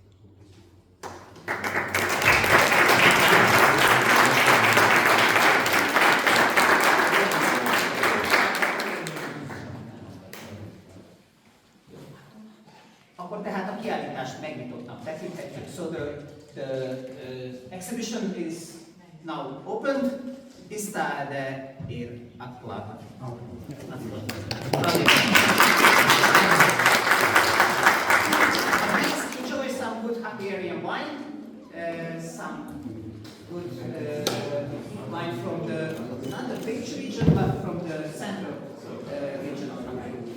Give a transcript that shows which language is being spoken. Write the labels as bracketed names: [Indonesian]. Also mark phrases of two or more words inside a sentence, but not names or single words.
[Hungarian] Akkor tehát a kiállítást megnyitottnak tekinthetjük. [English] So the exhibition is now opened. [Latvian] Izstāde ir atklāta. [English] Please enjoy some good Hungarian wine, some good wine from not the Pécs region, but from the central region of Hungary.